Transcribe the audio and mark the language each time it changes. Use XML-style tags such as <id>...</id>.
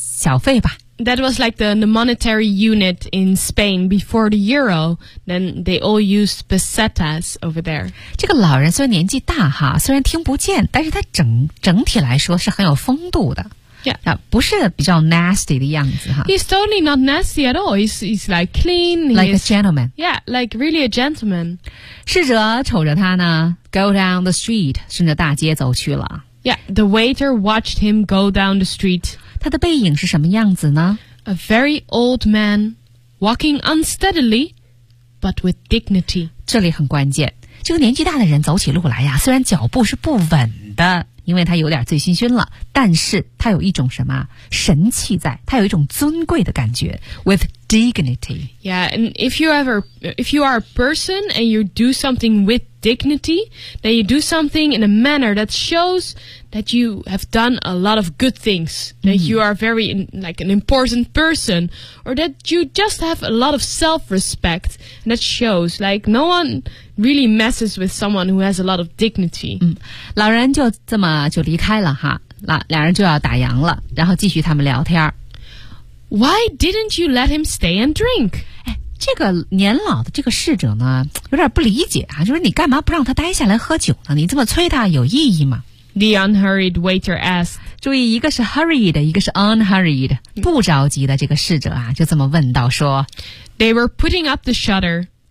<zh>小费吧。</zh> <en>That was like the monetary unit in Spain before the euro. Then they all used pesetas over there.</en> <zh>这个老人虽然年纪大哈，虽然听不见，但是他整体来说是很有风度的。</zh> <en>Yeah.</en> <zh>不是比较 nasty 的样子哈。</zh> <en>He's totally not nasty at all. He's like clean. Like a gentleman. Yeah, like really a gentleman.</en> <zh>侍者瞅着他呢</zh> <en>go down the street,</en> <zh>顺着大街走去了。</zh> <en>Yeah, the waiter watched him go down the street.</en> <zh>他的背影是什么样子呢?</zh> <en>A very old man, walking unsteadily, but with dignity.</en> <zh>这里很关键。这个年纪大的人走起路来呀，虽然脚步是不稳的，因为他有点醉醺醺了，但是他有一种什么神气在，他有一种尊贵的感觉。</zh> <en>With dignity. Yeah, and if you are a person and you do something with dignity, then you do something in a manner that shows that you have done a lot of good things, that you are very like an important person, or that you just have a lot of self-respect, and that shows like no one really messes with someone who has a lot of dignity.</en> <zh>老人就这么就离开了哈，两人就要打烊了，然后继续他们聊天。</zh> <en>Why didn't you let him stay and drink?</en> <zh>这个年老的这个侍者呢，有点不理解啊，就是你干嘛不让他待下来喝酒呢？你这么催他有意义吗？</zh> <en>The unhurried waiter asked.</en> <zh>注意，一个是 hurried， 一个是 unhurried， 不着急的这个侍者啊，就这么问到说。</zh> <en>They were putting up the shutter.</en>